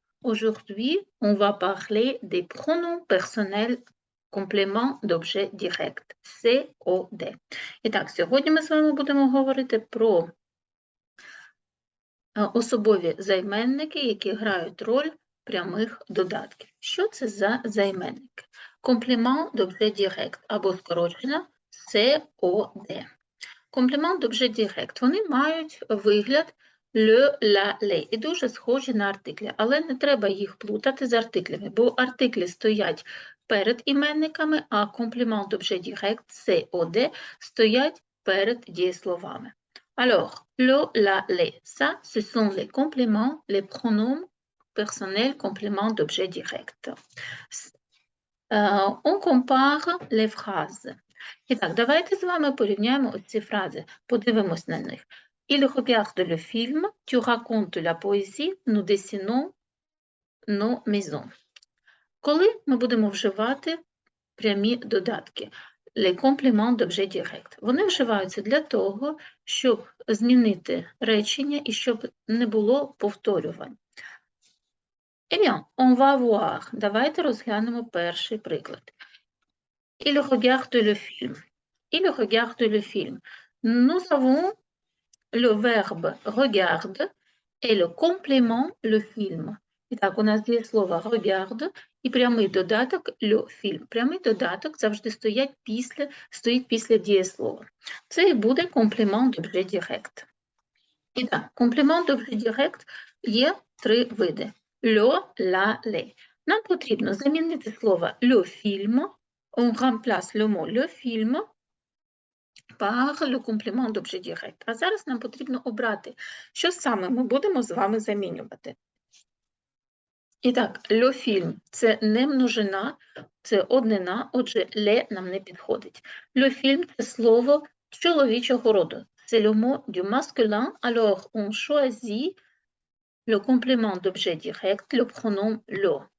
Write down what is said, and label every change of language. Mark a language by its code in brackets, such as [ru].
[fr] Aujourd'hui, on va parler des pronoms personnels complément d'objet direct, COD. [uk] І так, сьогодні ми з вами будемо говорити про особові займенники, які грають роль прямих додатків. Що це за займенники? Комплемент d'objet direct або скорочено COD. Комплемент d'objet direct. Вони мають вигляд le, la, les і дуже схожі на артиклі, але не треба їх плутати з артиклями, бо артиклі стоять перед іменниками, а комплемент d'objet direct, COD, стоять перед дієсловами. [fr] Alors, le, la, les, ça, ce sont les compléments, les pronoms personnels compléments d'objet direct. On compare les phrases. [uk] І так, давайте з вами порівняємо ось ці фрази, подивимось на них. [fr] Il regarde le film, tu racontes la poésie, nous dessinons nos maisons. [uk] Коли ми будемо вживати прямі додатки, [fr] les compléments d'objet direct, [uk] вони вживаються для того, щоб змінити речення і щоб не було повторювань. [fr] Eh bien, on va voir. [uk] Давайте розглянемо перший приклад. [fr] Il regarde le film. Il regarde le film. Nous avons le verbe regarde et le complément le film. [uk] І так, у нас є слово regarde і прямий додаток le film. Прямий додаток завжди стоїть після дієслова. Це і буде комплемент d'objet direct. І так, комплемент d'objet direct є три види. [fr] Le, la, les. [uk] Нам потрібно замінити слово le film. [fr] On remplace le mot le film par le complément d'objet direct. [uk] А зараз нам потрібно обрати, що саме ми будемо з вами замінювати. І так, le film – це не множина, це однина, отже, le нам не підходить. Le film – це слово чоловічого роду. [fr] C'est le mot du masculin, alors on choisit le complément d'objet direct, le pronom le.